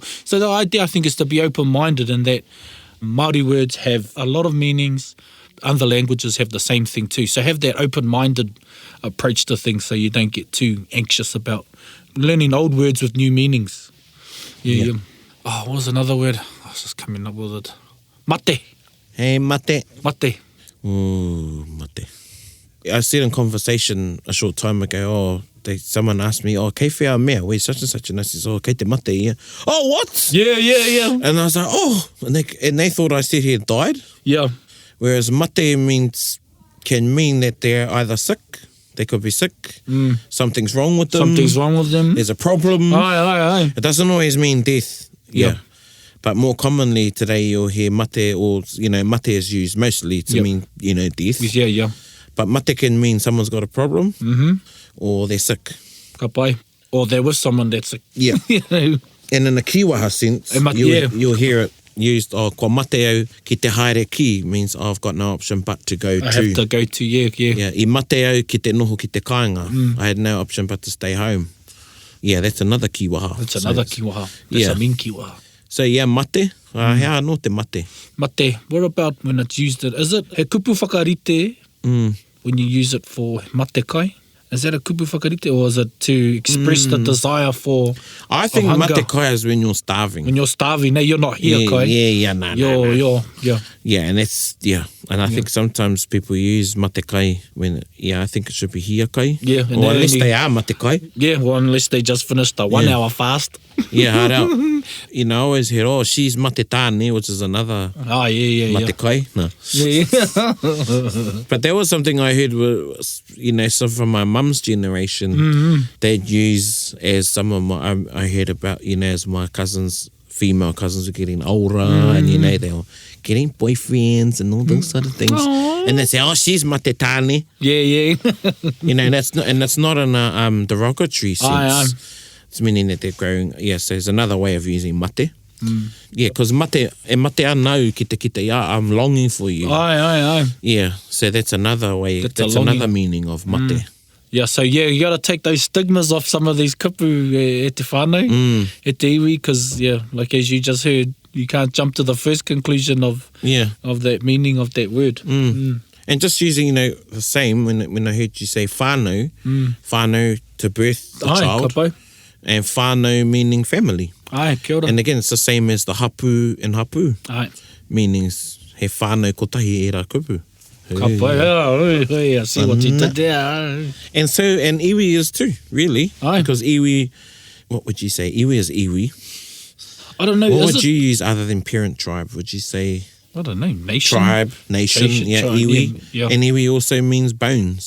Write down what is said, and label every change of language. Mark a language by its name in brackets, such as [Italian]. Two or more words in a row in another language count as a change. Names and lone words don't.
[English] So the idea, I think, is to be open-minded in that Māori words have a lot of meanings. Other languages have the same thing too. So have that open-minded approach to things so you don't get too anxious about learning old words with new meanings. Yeah. Oh, what was another word? I was just coming up with it. Mate. Hey, mate. Mate. Ooh, mate. I said in conversation a short time ago, someone asked me, [Māori] kei whea mea, [English] wei such and such, and I says, [Māori] kei te mate ia. [English] Oh, what? Yeah. And I was like, and they thought I said he had died. Yeah. Whereas mate can mean that they're either sick, they could be sick, something's wrong with them. There's a problem. Aye. It doesn't always mean death. Yeah. But more commonly today you'll hear mate, or, mate is used mostly to mean, death. Yeah. But mate can mean someone's got a problem, or they're sick. [Māori] Ka pai. [English] Or there was someone that's sick. Yeah. And in a kiwaha sense, you'll hear it used, [Māori] kua mate au ki te haere ki, [English] means I've got no option but to go to. I have to go to, yeah. Yeah, [Māori] I mate au ki te noho ki te kāinga. [English] I had no option but to stay home. Yeah, that's another kiwaha. That's another kiwaha. That's a mean kiwaha. So yeah, [Māori] mate. Hea anō te mate. Mate. [English] What about when it's used? Is it [Māori] he kupu whakarite [English] when you use it for [Māori] mate kai? [English] Is that a [Māori] kupu whakarite, [English] or is it to express the desire for I think hunger? [Māori] mate kai [English] is when you're starving. When you're starving, you're not here, kai. No. Yeah, and that's, and I think sometimes people use [Māori] mate kai [English] when, I think it should be here kai. Yeah. Or unless they are [Māori] mate kai. [English] Yeah, well, unless they just finished a 1 hour fast. Yeah, hard out. I always hear, she's [Māori] mate tāne, [English] which is another [Māori] mate kai. [English] No. Yeah. But there was something I heard, so from my mum's generation, they'd use as some of my, I heard about, as my female cousins were getting older, and, they were getting boyfriends and all those sort of things. Aww. And they say, she's [Māori] mate tāne. [English] Yeah. that's not in a derogatory sense. It's meaning that they're growing. Yes, there's another way of using mate. Yeah, because [Māori] mate anau ki te ia, [English] I'm longing for you. Aye. Yeah, so that's another way. That's another meaning of mate. Yeah, so you got to take those stigmas off some of these [Māori] kupu e te whānau, e te iwi, [English] because, like as you just heard, you can't jump to the first conclusion of that meaning of that word. And just using, the same, when I heard you say whānau, whānau to birth the child, [Māori] kapai. [English] And whānau meaning family. Aye, [Māori] kia ora. [English] And again, it's the same as the hapu and hapu. Aye. [Māori] Meanings, he whānau kotahi e rā kupu. [English] I see what you did there. And iwi is too, really. Aye. Because iwi, what would you say? Iwi is iwi. I don't know. What would you use other than parent tribe? Would you say? I don't know. Nation. Tribe, nation, tribe, iwi. Yeah. And iwi also means bones.